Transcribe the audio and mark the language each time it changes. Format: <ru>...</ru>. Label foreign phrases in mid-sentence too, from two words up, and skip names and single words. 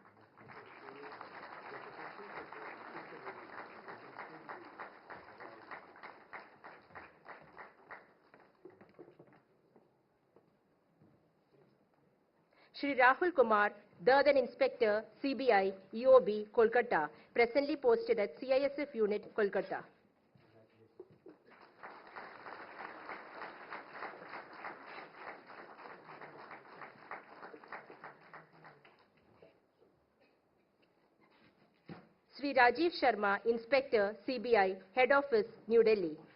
<en>Shri Rahul Kumar, Durgan Inspector, CBI, EOB, Kolkata, presently posted at CISF Unit, Kolkata. Shri Rajiv Sharma, Inspector, CBI, Head Office, New Delhi.</en>